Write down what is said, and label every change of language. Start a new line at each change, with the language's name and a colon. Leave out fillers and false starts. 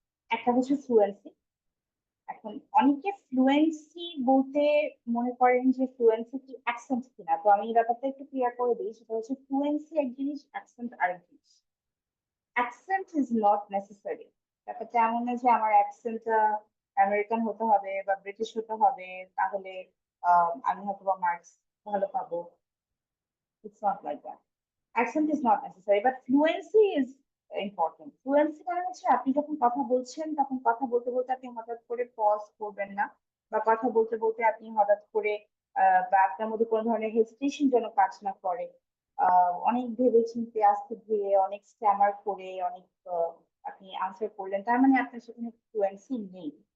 Bangla: একটা হচ্ছে ফ্লুয়েন্সি। এখন অনেকে ফ্লুয়েন্সি বলতে মনে করেন যে ফ্লুয়েন্সি কি অ্যাকসেন্ট কিনা, তো আমি এই ব্যাপারটা একটু ক্লিয়ার করে দিই। সেটা হচ্ছে ফ্লুয়েন্সি এক জিনিস, অ্যাকসেন্ট আরেক জিনিস।
English: Accent is not necessary.
Bangla: ব্যাপারটা এমন না যে আমার অ্যাকসেন্টটা আমেরিকান হতে হবে বা ব্রিটিশ হতে হবে তাহলে আমি হয়তো বা মার্কস ভালো পাবো।
English: It's not like that. Accent is not necessary, but fluency is important.
Bangla: Fluency মানে হচ্ছে আপনি যখন কথা বলছেন তখন কথা বলতে বলতে আপনি হঠাৎ করে পজ করবেন না, বা কথা বলতে বলতে আপনি হঠাৎ করে বা আপনার মধ্যে কোনো ধরনের হেজিটেশন যেন কাজ না করে। অনেক ভেবে চিন্তে আস্তে ধীরে অনেক স্ট্যামার করে অনেক আপনি আনসার করলেন, তার মানে আপনার সেখানে ফ্লুয়েন্সি নেই।